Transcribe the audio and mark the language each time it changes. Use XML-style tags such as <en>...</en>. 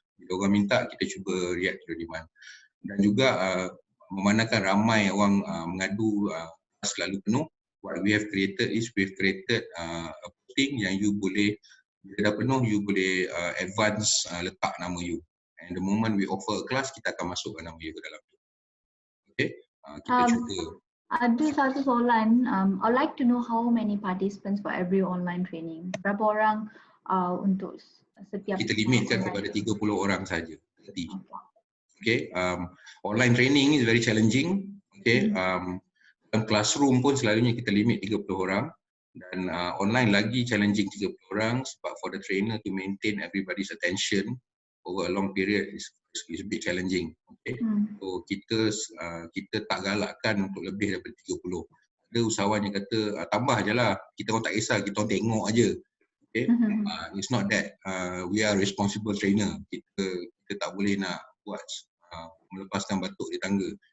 <ms>Bila orang minta, kita cuba</ms> <en>react to the demand.</en> <ms>Dan juga memandangkan ramai orang mengadu selalu penuh,</ms> <en>what we have created is we've created a posting</en> <ms>yang you boleh, bila dah penuh, you boleh advance letak nama you.</ms> <en>And the moment we offer a class,</en> <ms>kita akan masukkan nama you ke dalam tu. Okay, kita cuba. Ada satu soalan,</ms> <en>I'd like to know how many participants for every online training.</en> <ms>Berapa orang untuk setiap? Kita limitkan kepada 30 orang saja.</ms> <en>Okay, online training is very challenging.</en> <ms>Okay, dalam classroom pun selalunya kita limit 30 orang. Dan online lagi challenging 30 orang sebab</ms> <en>for the trainer to maintain everybody's attention over a long period is a bit challenging.</en> <ms>Okay, so kita tak galakkan untuk lebih daripada 30. Ada usahawan yang kata tambah je lah, kita orang tak kisah, kita orang tengok aja.</ms> <en>Okay, it's not that we are responsible trainer.</en> <ms>Kita tak boleh nak buat melepaskan batuk di tangga.</ms>